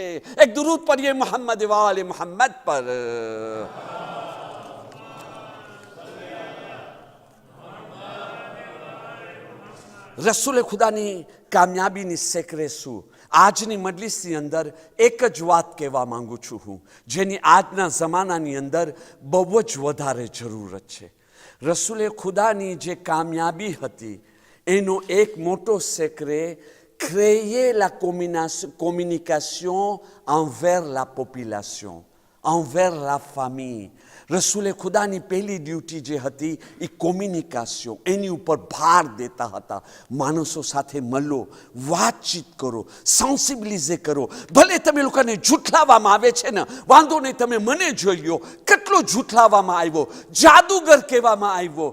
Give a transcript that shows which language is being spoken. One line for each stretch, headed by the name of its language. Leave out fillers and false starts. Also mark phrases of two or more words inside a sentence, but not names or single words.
Gujarati: એક દરૂદ પढ़िए મોહમ્મદ વાલે મોહમ્મદ પર. રસૂલે ખુદાની કામયાબીની સેકરે શું? આજની મજલિસની અંદર એક જ વાત કહેવા માંગુ છું હું, જેની આજના જમાનાની અંદર બહુ જ વધારે જરૂરત છે. રસૂલે ખુદાની જે કામયાબી હતી એનો એક મોટો સેક્રે,
French: créer la communication envers la population, envers la famille.
Gujarati: રસૂલે ખુદાની પહેલી ડ્યુટી જે હતી એ કોમ્યુનિકેશન, એની ઉપર ભાર દેતા હતા. માણસો સાથે મળો, વાતચીત કરો, સેન્સિબિલિઝે કરો. ભલે તમે લોકોને જૂઠલાવવામાં આવે છે ને, વાંધો નહીં, તમે મને જોઈ લો કેટલો જૂઠલાવવામાં આવ્યો, જાદુગર કહેવામાં આવ્યો.